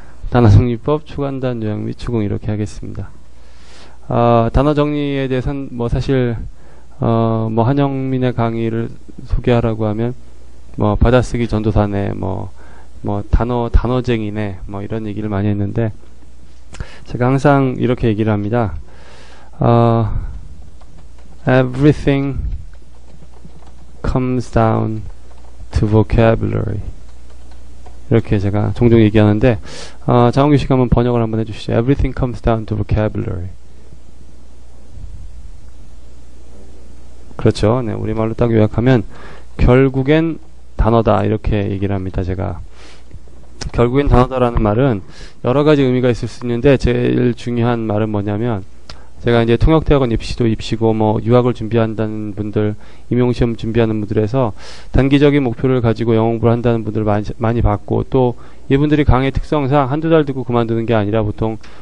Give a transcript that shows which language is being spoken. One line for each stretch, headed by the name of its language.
Korean: 단어 정리법, 초간단 요약 및 추궁 이렇게 하겠습니다. 단어 정리에 대해서는 뭐 사실 한영민의 강의를 소개하라고 하면 뭐 받아쓰기 전도사네, 뭐 단어쟁이네, 뭐 이런 얘기를 많이 했는데, 제가 항상 이렇게 얘기를 합니다.
English: Everything comes down to vocabulary.
Korean: 이렇게 제가 종종 얘기하는데, 장원규 씨가 한번 번역을 한번 해주시죠.
English: Everything comes down to vocabulary.
Korean: 그렇죠. 네, 우리말로 딱 요약하면 결국엔 단어다, 이렇게 얘기를 합니다. 제가 결국엔 단어다라는 말은 여러 가지 의미가 있을 수 있는데, 제일 중요한 말은 뭐냐면, 제가 이제 통역대학원 입시도 입시고 뭐 유학을 준비한다는 분들, 임용시험 준비하는 분들에서 단기적인 목표를 가지고 영어 공부를 한다는 분들 많이 봤고, 또 이분들이 강의 특성상 한두 달 듣고 그만두는 게 아니라 보통